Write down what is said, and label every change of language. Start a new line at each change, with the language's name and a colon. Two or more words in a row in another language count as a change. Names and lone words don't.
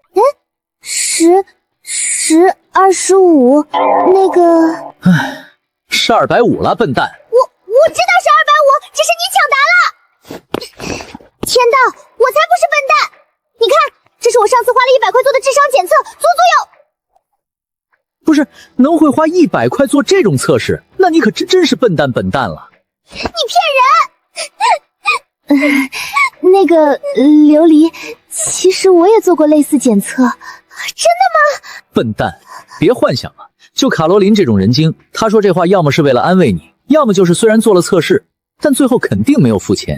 Chinese: ？10 25，那個…… 唉，是250了，笨蛋。我知道是250，只是你搶答了。天道，我才不是笨蛋！你看，這是我上次花了100塊做的智商檢測，足足有…… 不是，能會花100塊做這種測試，那你可真是笨蛋了。你騙人！那個琉璃，其實我也做過類似檢測，真的嗎？笨蛋，別幻想了。就卡羅琳這種人精，他說這話要麼是為了安慰你，要麼就是雖然做了測試，但最後肯定沒有付錢。